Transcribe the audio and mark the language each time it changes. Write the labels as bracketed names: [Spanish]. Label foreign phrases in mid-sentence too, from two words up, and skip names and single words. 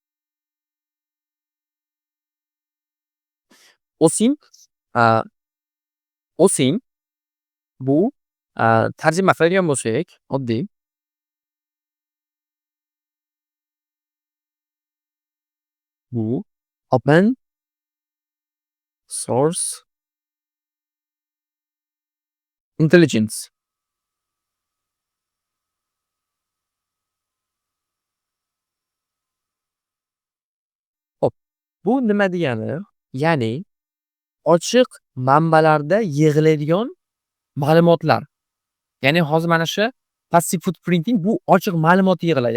[Uzbek] OSINT bu tarjima qiladigan bo'lsak, oddiy bu [English] open source intelligence. [Uzbek] Hop, bu nima degani? Ya'ni ochiq manbalarda yig'iladigan ma'lumotlar. Ya'ni hozir mana shu [English] passive footprinting [Uzbek] bu ochiq ma'lumot yig'iladi.